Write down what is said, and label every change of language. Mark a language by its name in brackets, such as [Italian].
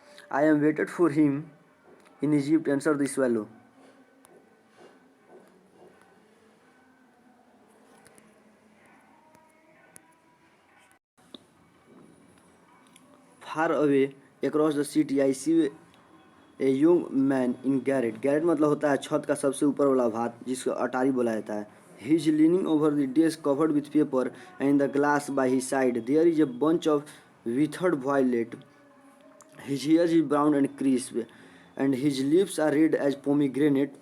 [English] I am waited for him in Egypt, answered the swallow. Far away across the city, I see a young man in garret. [Hindi] Garret मतलब होता है छत का सबसे ऊपर वाला भाग जिसको अटारी बोला जाता है. [English] He is leaning over the desk covered with paper and the glass by his side. There is a bunch of withered violet. His hair is brown and crisp, and his lips are red as pomegranate.